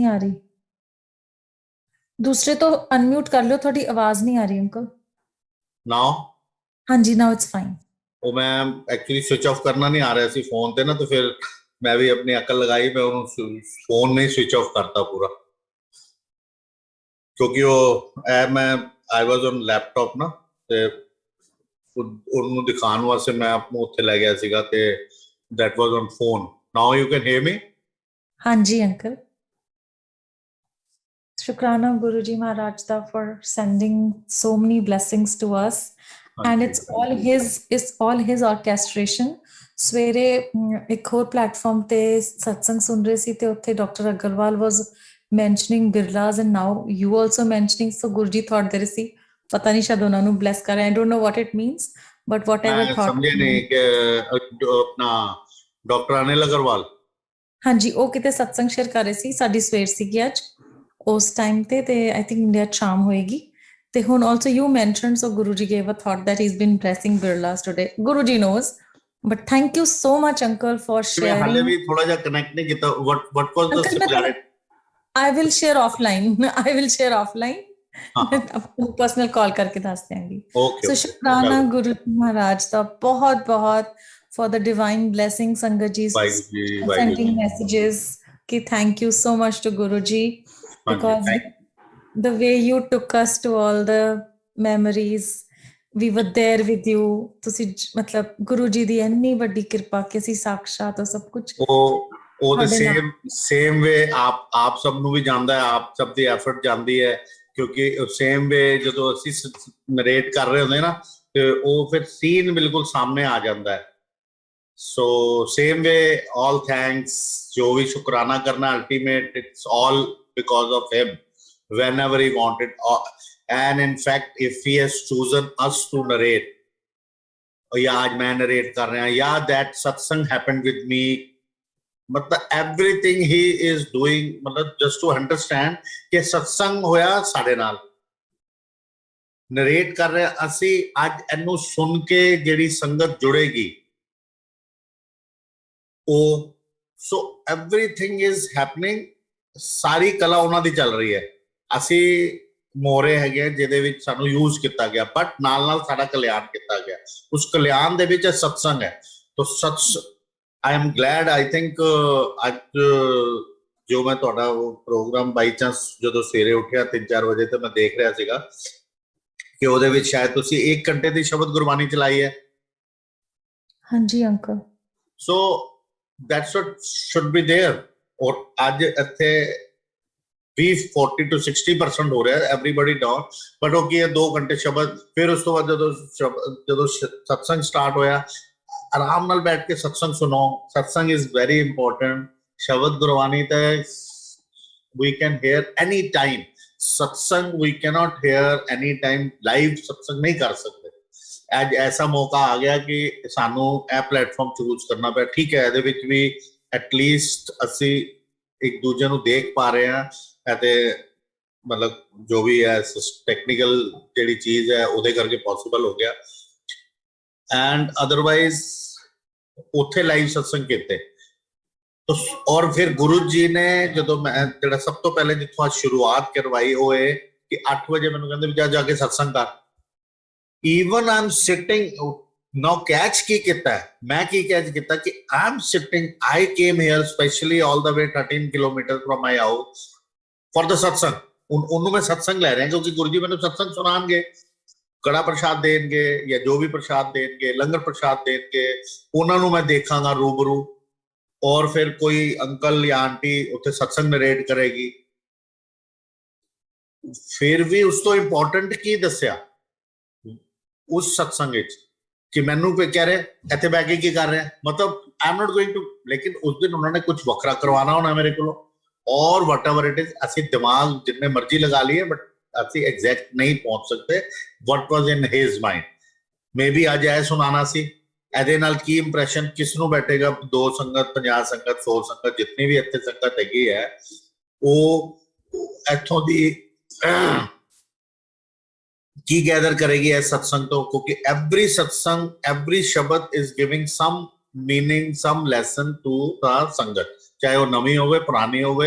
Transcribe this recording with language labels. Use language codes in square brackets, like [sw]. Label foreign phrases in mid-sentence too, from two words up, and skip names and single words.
[hi] आ रही, दूसरे तो अनम्यूट कर लो, थोड़ी आवाज नहीं आ रही अंकल। [en] Now [hi] हाँ जी, [en] Now it's fine. [pa] ਉਹ ਮੈਂ ਐਕਚੁਅਲੀ [en] switch off [pa] ਕਰਨਾ ਨਹੀਂ ਆ ਰਿਹਾ ਸੀ ਫੋਨ ਤੇ ਨਾ, ਤੇ ਫਿਰ ਮੈਂ ਵੀ ਆਪਣੀ ਅਕਲ ਲਗਾਈ, ਮੈਂ ਉਹਨੂੰ ਫੋਨ ਨਹੀਂ [en] switch off [pa] ਕਰਤਾ ਪੂਰਾ, ਕਿਉਂਕਿ ਉਹ ਮੈਂ [en] I was on laptop [pa] ਨਾ, ਤੇ ਉਹਨੂੰ ਦਿਖਾਉਣ ਵਾਸਤੇ ਮੈਂ ਆਪਨੂੰ ਉੱਥੇ ਲੈ ਗਿਆ ਸੀਗਾ, ਤੇ [en] that was on phone. Now you can hear me? [pa] ਹਾਂ ਜੀ ਅੰਕਲ। ਸ਼ੁਕਰਾਨਾ ਗੁਰੂ ਜੀ ਮਹਾਰਾਜ ਦਾ [en] for sending so many blessings to us, and it's all his orchestration। [pa] ਸਵੇਰੇ ਇੱਕ ਹੋਰ ਪਲੇਟਫਾਰਮ ਤੇ ਸਤਸੰਗ ਸੁਣ ਰਹੇ ਸੀ, ਤੇ ਉੱਥੇ ਡਾਕਟਰ ਅਗਰਵਾਲ [en] was mentioning Birlas, and now you also mentioning, so [pa] ਗੁਰੂ ਜੀ [en] thought there [pa] ਸੀ, ਪਤਾ ਨਹੀਂ ਸ਼ਾਇਦ ਉਹਨਾਂ ਨੂੰ bless ਕਰ ਰਹੇ, [en] I don't know what it means, but whatever [pa] ਮੈਂ [en] thought। [pa] ਸਮਝੇ ਨਹੀਂ ਕਿ ਆਪਣਾ ਡਾਕਟਰ ਅਨਿਲ ਅਗਰਵਾਲ, ਹਾਂਜੀ ਉਹ ਕਿਤੇ ਸਤਸੰਗ ਸ਼ੇਅਰ ਕਰ ਰਹੇ ਸੀ, ਸਾਡੀ ਸਵੇਰ ਸੀਗੀ ਅੱਜ ਉਸ ਟਾਈਮ ਤੇ [en] I think [pa] ਇੰਡੀਆ ਸ਼ਾਮ ਹੋਏਗੀ, ਤੇ ਹੁਣ [en] also you mentioned, so [pa] ਗੁਰੂ ਜੀ [en] gave a thought that he's been blessing Birlas today, ਗੁਰੂ ਜੀ knows, but thank you so much uncle for [pa] ਮੈਂ ਹਾਲੇ [en] sharing। [pa] ਵੀ ਥੋੜਾ ਜਿਹਾ ਕਨੈਕਟ ਨਹੀਂ ਕੀਤਾ, [en] what was the similarity? I will share offline I will share offline, [hi] आपको पर्सनल कॉल करके [pa] ਦੱਸ ਦਿਆਂਗੀ। [en] Okay, [pa] so ਸ਼ੁਕਰਾਨਾ ਗੁਰੂ ਮਹਾਰਾਜ ਦਾ ਬਹੁਤ ਬਹੁਤ [en] for the divine blessing, [pa] ਸੰਗਤ ਜੀ [en] sending messages ki thank you so much to Guru ji, because the way you took us to all the memories, we were there with you, [pa] ਤੁਸੀਂ ਮਤਲਬ ਗੁਰੂ ਜੀ ਦੀ ਇੰਨੀ ਵੱਡੀ ਕਿਰਪਾ ਕਿ ਅਸੀਂ ਸਾਖਸ਼ਾਤ ਉਹ ਸਭ ਕੁਝ ਉਹ ਦੇ [en] same way [pa] ਆਪ ਸਭ ਨੂੰ ਵੀ ਜਾਂਦਾ ਹੈ, ਆਪ ਸਭ ਦੀ ਐਫਰਟ ਜਾਂਦੀ ਹੈ, ਕਿਉਂਕਿ [en] same way [pa] ਜਦੋਂ ਅਸੀਂ ਨਰੇਟ ਕਰ ਰਹੇ ਹੁੰਦੇ ਨਾ, ਤੇ ਉਹ ਫਿਰ ਸੀਨ ਬਿਲਕੁਲ ਸਾਹਮਣੇ ਆ ਜਾਂਦਾ ਹੈ। [en] so same way all thanks, [pa] ਜੋ ਵੀ ਸ਼ੁਕਰਾਨਾ ਕਰਨਾ [en] ultimate it's all because of him, whenever he wanted, and in fact if he has chosen us to narrate, [hi] या आज मैं नरेट कर रहा, या [en] that satsang happened with me, मतलब everything he is doing, मतलब just to understand कि [pa] ਸਤਸੰਗ ਹੋਇਆ ਸਾਡੇ ਨਾਲ ਨਰੇਟ ਕਰ ਰਹੇ ਅਸੀਂ ਅੱਜ ਇਹਨੂੰ ਸੁਣ ਕੇ ਜਿਹੜੀ ਸੰਗਤ ਜੁੜੇਗੀ ਉਹ, [en] so everything is happening, [pa] ਸਾਰੀ ਕਲਾ ਉਹਨਾਂ ਦੀ ਚੱਲ ਰਹੀ ਹੈ, ਅਸੀਂ ਮੋਰੇ ਹੈਗੇ ਜਿਹਦੇ ਵਿੱਚ ਸਾਨੂੰ ਯੂਜ਼ ਕੀਤਾ ਗਿਆ, ਬਟ ਨਾਲ ਨਾਲ ਸਾਡਾ ਕਲਿਆਣ ਕੀਤਾ ਗਿਆ, ਉਸ ਕਲਿਆਣ ਦੇ ਵਿੱਚ ਸਤਸੰਗ ਹੈ। [hi] तो सत्संग [en] I am glad, I think [pa] ਅੱਜ ਜੋ ਮੈਂ ਤੁਹਾਡਾ ਉਹ ਪ੍ਰੋਗਰਾਮ [en] by chance [pa] ਜਦੋਂ ਸਵੇਰੇ ਉੱਠਿਆ 3-4 ਵਜੇ ਤੇ ਮੈਂ ਦੇਖ ਰਿਹਾ ਸੀਗਾ ਕਿ ਉਹਦੇ ਵਿੱਚ ਸ਼ਾਇਦ ਤੁਸੀਂ 1 ਘੰਟੇ ਦੀ ਸ਼ਬਦ ਗੁਰਬਾਣੀ ਚਲਾਈ ਹੈ। ਹਾਂਜੀ ਅੰਕਲ। [en] ਸੋ that's what should be there, [pa] ਔਰ ਅੱਜ ਇੱਥੇ 40 to 60% ਹੋ ਰਿਹਾ, [en] everybody down, but [pa] ਉਹ ਕੀ ਹੈ 2 ਘੰਟੇ ਸ਼ਬਦ, ਫਿਰ ਉਸ ਤੋਂ ਬਾਅਦ ਜਦੋਂ ਸਤਸੰਗ ਸਟਾਰਟ ਹੋਇਆ ਆਰਾਮ ਨਾਲ ਬੈਠ ਕੇ ਸਤਸੰਗ ਸੁਣੋ, [en] satsang is very important, [pa] ਸ਼ਬਦ ਗੁਰਬਾਣੀ ਤੇ [en] we can hear any time, satsang we cannot hear any time, [hi] लाइव सत्संग नहीं कर सकते। [pa] ਅੱਜ ਐਸਾ ਮੌਕਾ ਆ ਗਿਆ ਕਿ ਸਾਨੂੰ ਇਹ ਪਲੇਟਫਾਰਮ ਚੂਜ਼ ਕਰਨਾ ਪਿਆ। ਠੀਕ ਹੈ, ਇਹਦੇ ਵਿੱਚ ਵੀ ਐਟਲੀਸਟ ਅਸੀਂ ਇੱਕ ਦੂਜੇ ਨੂੰ ਦੇਖ ਪਾ ਰਹੇ ਹਾਂ, ਅਤੇ ਮਤਲਬ ਜੋ ਵੀ ਹੈ ਟੈਕਨੀਕਲ ਜਿਹੜੀ ਚੀਜ਼ ਹੈ ਉਹਦੇ ਕਰਕੇ ਪੋਸੀਬਲ ਹੋ ਗਿਆ। [en] and otherwise [pa] ਉੱਥੇ ਲਾਈਵ ਸਤਸੰਗ ਕੀਤੇ। ਔਰ ਫਿਰ ਗੁਰੂ ਜੀ ਨੇ ਜਦੋਂ ਮੈਂ ਜਿਹੜਾ ਸਭ ਤੋਂ ਪਹਿਲੇ ਜਿੱਥੋਂ ਅੱਜ ਸ਼ੁਰੂਆਤ ਕਰਵਾਈ ਉਹ ਇਹ ਕਿ 8 ਵਜੇ ਮੈਨੂੰ ਕਹਿੰਦੇ ਵੀ ਜਾ ਕੇ ਸਤਸੰਗ ਕਰ। [en] even I'm sitting now, [pa] ਕੈਚ ਕੀ ਕੀਤਾ ਹੈ, ਮੈਂ ਕੀ ਕੈਚ ਕੀਤਾ ਕਿ [en] I'm sitting, I came here specially all the way 13 kilometers from my house for the satsang। [pa] ਉਹਨੂੰ ਮੈਂ ਸਤਸੰਗ ਲੈ ਰਿਹਾ ਕਿਉਂਕਿ ਗੁਰੂ ਜੀ ਮੈਨੂੰ ਸਤਸੰਗ ਸੁਣਾਣਗੇ, ਕੜਾ ਪ੍ਰਸ਼ਾਦ ਦੇਣਗੇ ਜਾਂ ਜੋ ਵੀ ਪ੍ਰਸ਼ਾਦ ਦੇਣਗੇ, ਲੰਗਰ ਪ੍ਰਸ਼ਾਦ ਦੇਣਗੇ, ਉਹਨਾਂ ਨੂੰ ਮੈਂ ਦੇਖਾਂਗਾ ਰੂਬਰੂ। ਔਰ ਫਿਰ ਕੋਈ ਅੰਕਲ ਜਾਂ ਆਂਟੀ ਉੱਥੇ ਸਤਸੰਗ ਨਰੇਟ ਕਰੇਗੀ। ਫਿਰ ਵੀ ਉਸ ਤੋਂ ਇੰਪੋਰਟੈਂਟ ਕੀ ਦੱਸਿਆ ਉਸ ਸਤਸੰਗ ਕਿ ਮੈਨੂੰ ਕੋਈ ਕਹਿ ਰਹੇ ਇੱਥੇ ਬੈਠ ਕੇ ਕੀ ਕਰ ਰਹੇ ਹੈਂ, मतलब [en] I am not going to, [hi] लेकिन उस दिन उन्होंने कुछ वखरा करवाना होना मेरे को, [pa] और [en] whatever it is [pa] ਅਸੀ ਦਿਮਾਗ ਜਿਤਨੇ ਮਰਜ਼ੀ ਲਗਾ ਲਏ बट ਅਸੀ ਐਗਜ਼ੈਕਟ ਨਹੀਂ ਪਹੁੰਚ ਸਕਦੇ [en] what was in his mind. may be [pa] ਅੱਜ ਏ ਸੁਣਾਨਾ ਸੀ, ਇਹਦੇ ਨਾਲ ਕੀ ਇੰਪ੍ਰੈਸ਼ਨ ਕਿਸ ਨੂੰ ਬੈਠੇਗਾ। 2 ਸੰਗਤ 50 ਸੰਗਤ 100 ਸੰਗਤ ਜਿੰਨੀ ਵੀ ਇੱਥੇ ਸੰਗਤ ਹੈਗੀ ਹੈ ਉਹ ਇੱਥੋਂ ਦੀ ਕੀ ਗੈਦਰ ਕਰੇਗੀ ਇਸ ਸਤਸੰਗ ਤੋਂ, ਕਿਉਂਕਿ [en] every satsang every shabad is giving some meaning some lesson to the sangat, [pa] ਚਾਹੇ ਉਹ ਨਵੀਂ ਹੋਵੇ ਪੁਰਾਣੀ ਹੋਵੇ।